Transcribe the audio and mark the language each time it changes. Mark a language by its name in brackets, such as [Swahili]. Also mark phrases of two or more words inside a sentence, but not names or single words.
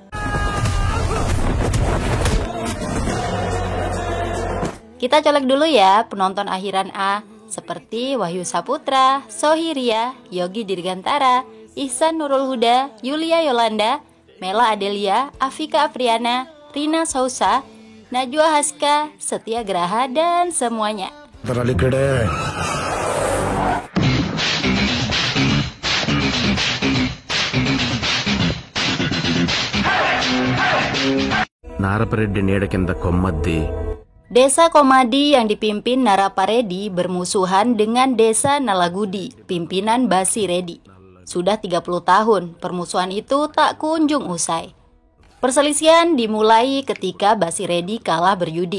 [Indonesian] Kita colek dulu ya penonton akhiran A seperti Wahyu Saputra, Sohiria, Yogi Dirgantara, Ihsan Nurul Huda, Yulia Yolanda, Mela Adelia, Afika Apriana, Rina Sousa, Najwa Haska, Setia Graha, dan semuanya. [Telugu] Narapareddy నీడ కింద కొమ్మద్ది. [Indonesian] Desa Komadi yang dipimpin Narapareddy bermusuhan dengan Desa Nalagudi, pimpinan Basi Reddy. Sudah 30 tahun, permusuhan itu tak kunjung usai. Perselisihan dimulai ketika Basi Reddy kalah berjudi.